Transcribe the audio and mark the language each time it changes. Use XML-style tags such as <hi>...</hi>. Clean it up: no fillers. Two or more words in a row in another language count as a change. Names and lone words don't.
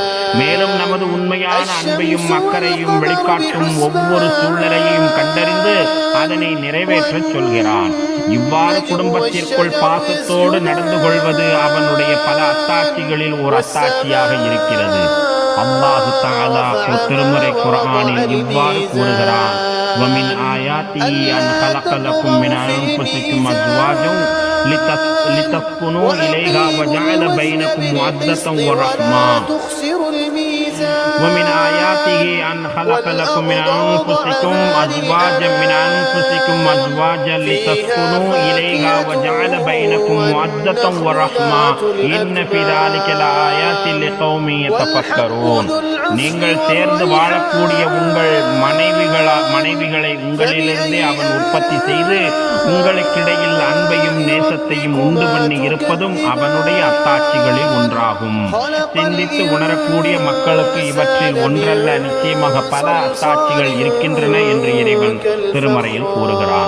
<ta>மேலும் நமது உண்மையான அன்பையும் அக்கறையும் வெளிக்காட்டும் ஒவ்வொரு சூழ்நிலையையும் கண்டறிந்து அதனை நிறைவேற்றச் சொல்கிறான். இவ்வாறு குடும்பத்திற்குள் பாசத்தோடு நடந்து கொள்வது அவனுடைய பல அத்தாட்சிகளில் ஒரு அத்தாட்சியாக இருக்கிறது.</ta> <ar>الله تعالى</ar> <ta>திருமறை குர்ஆனில் இவ்வாறு கூறுகிறான்,</ta> <ar>وَمِنْ آيَاتِهِ أَنْ خَلَقَ لَكُم مِّنْ أَنفُسِكُمْ أَزْوَاجًا لِتَسْكُنُوا إِلَيْهَا وَجَعَلَ بَيْنَكُمْ مَوَدَّةً وَرَحْمَةً وَمِنْ آيَاتِهِ أَنْ خَلَقَ لَكُم مِّنْ أَنفُسِكُمْ أَزْوَاجًا لِتَسْكُنُوا إِلَيْهَا وَجَعَلَ بَيْنَكُمْ مَوَدَّةً وَرَحْمَةً إِنَّ فِي ذَلِكَ لَآيَاتٍ لِقَوْمٍ يَتَفَكَّرُونَ.</ar> <ta>நீங்கள் சேர்ந்து வாழக்கூடிய உங்கள் மனைவிகளை உங்களிலிருந்தே அவன் உற்பத்தி செய்து உங்களுக்கிடையில் அன்பையும் நேசத்தையும் உண்டு பண்ணி இருப்பதும் அவனுடைய அத்தாட்சிகளில் ஒன்றாகும். சிந்தித்து உணரக்கூடிய மக்களுக்கு இவற்றில் ஒன்றல்ல, நிச்சயமாக பல அத்தாட்சிகள் இருக்கின்றன என்று இறைவன் திருமறையில் கூறுகிறான்.</ta>